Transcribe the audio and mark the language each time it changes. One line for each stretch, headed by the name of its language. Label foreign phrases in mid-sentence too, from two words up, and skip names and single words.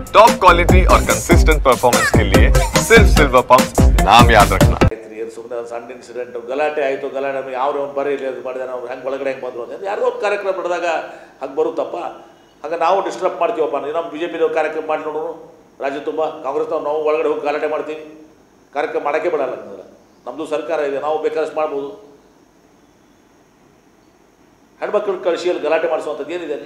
English: top quality
Hindi: और
English: consistent performance
Hindi: के लिए सिर्फ सिल्वर पंप नाम याद रखना।
Kannada: ಸುಮ್ಮನೆ ಸಣ್ಣ ಇನ್ಸಿಡೆಂಟ್ ಗಲಾಟೆ ಆಯಿತು, ಗಲಾಟೆ ಯಾವ ಬರೀ ಇಲ್ಲ ಅದು ಮಾಡಿದೆ ನಾವು ಹೆಂಗೆ ಒಳಗಡೆ ಹೆಂಗೆ ಬಂದರು ಅಂತ ಯಾರೋ ಒಂದು ಕಾರ್ಯಕ್ರಮ ನಡೆದಾಗ ಹಂಗೆ ಬರುತ್ತಪ್ಪ, ಹಂಗೆ ನಾವು ಡಿಸ್ಟರ್ಬ್ ಮಾಡ್ತೀವಪ್ಪ. ನಮ್ಮ ಬಿ ಜೆ ಪಿದವ್ರು ಕಾರ್ಯಕ್ರಮ ಮಾಡಿ ನೋಡೋಣ, ರಾಜ್ಯ ತುಂಬ ಕಾಂಗ್ರೆಸ್ನವ್ರು ನಾವು ಒಳಗಡೆ ಹೋಗಿ ಗಲಾಟೆ ಮಾಡ್ತೀವಿ, ಕಾರ್ಯಕ್ರಮ ಮಾಡೋಕ್ಕೆ ಬಿಡಲ್ಲ. ನಮ್ಮದು ಸರ್ಕಾರ ಇದೆ, ನಾವು ಬೇಕಾದಷ್ಟು ಮಾಡ್ಬೋದು. ಹೆಣ್ಮಕ್ಳು ಕಳಿಸಿ ಅಲ್ಲಿ ಗಲಾಟೆ ಮಾಡಿಸುವಂಥದ್ದು ಏನಿದೆ ಅಲ್ಲಿ?